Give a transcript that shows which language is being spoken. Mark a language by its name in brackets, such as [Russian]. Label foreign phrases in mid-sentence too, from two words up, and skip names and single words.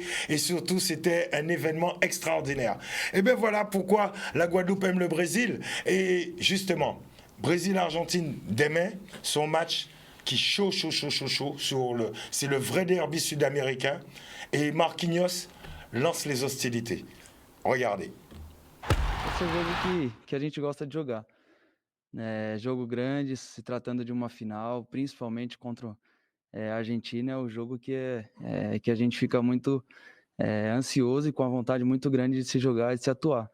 [French] Et surtout, c'était un événement extraordinaire. Et bien voilà pourquoi la Guadeloupe aime le Brésil. Et justement, Brésil-Argentine, demain, son match qui chaud, c'est le vrai derby sud-américain. Et Marquinhos lance les hostilités. Regardez. [Portuguese] Esse é o jogo que a gente gosta de jogar. Jogo grande, se tratando de uma final, principalmente contra a Argentina, é o jogo que a gente fica muito ansioso e com a vontade muito grande de se jogar e de se atuar.